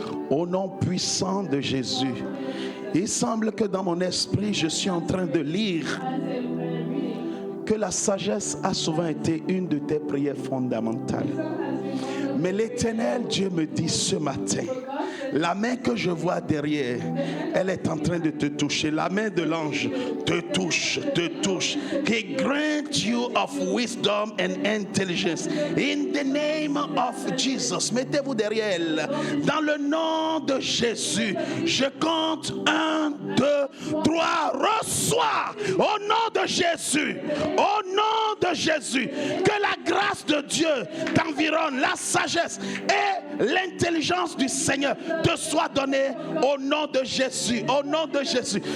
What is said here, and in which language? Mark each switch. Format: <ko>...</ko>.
<fr>Au nom puissant de Jésus, il semble que dans mon esprit, je suis en train de lire que la sagesse a souvent été une de tes prières fondamentales. Mais l'Éternel Dieu me dit ce matin, la main que je vois derrière, elle est en train de te toucher. La main de l'ange te touche, te touche.</fr> <en>He grant you of wisdom and intelligence. In the name of Jesus.</en> <fr>Mettez-vous derrière elle. Dans le nom de Jésus, je compte 1, 2, 3. Reçois au nom de Jésus. Au nom de Jésus. Que la grâce de Dieu t'environne. La sagesse et l'intelligence du Seigneur te soit donné au nom de Jésus. Au nom de Jésus.</fr>